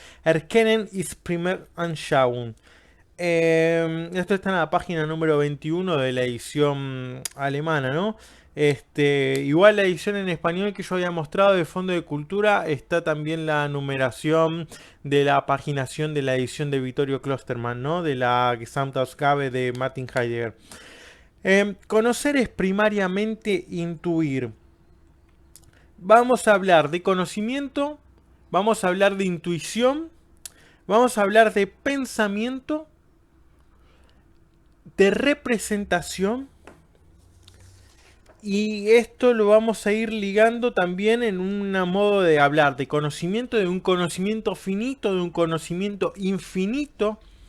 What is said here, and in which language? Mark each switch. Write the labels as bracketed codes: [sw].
[de] Erkennen ist primär anschauen. [es] Esto está en la página número 21 de la edición alemana, ¿no? Igual la edición en español que yo había mostrado de Fondo de Cultura está también la numeración de la paginación de la edición de Vittorio Klosterman, ¿no? De la Gesamtausgabe de Martin Heidegger. Conocer es primariamente intuir. Vamos a hablar de conocimiento, vamos a hablar de intuición, vamos a hablar de pensamiento, de representación. Y esto lo vamos a ir ligando también en un modo de hablar de conocimiento, de un conocimiento finito, de un conocimiento infinito,